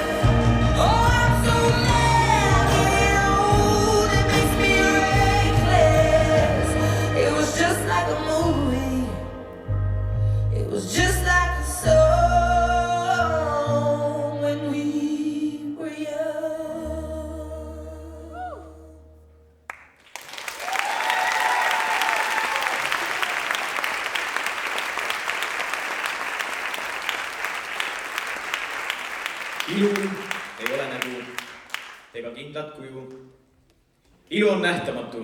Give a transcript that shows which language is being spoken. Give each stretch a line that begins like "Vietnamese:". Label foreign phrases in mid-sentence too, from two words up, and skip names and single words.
English: Oh, I'm so mad, getting old, it makes me reckless. It was just like a movie. It was just like a song when we were young.
Estonian: Ilu ei ole nägu ega kindlat kuju. Ilu on nähtamatu.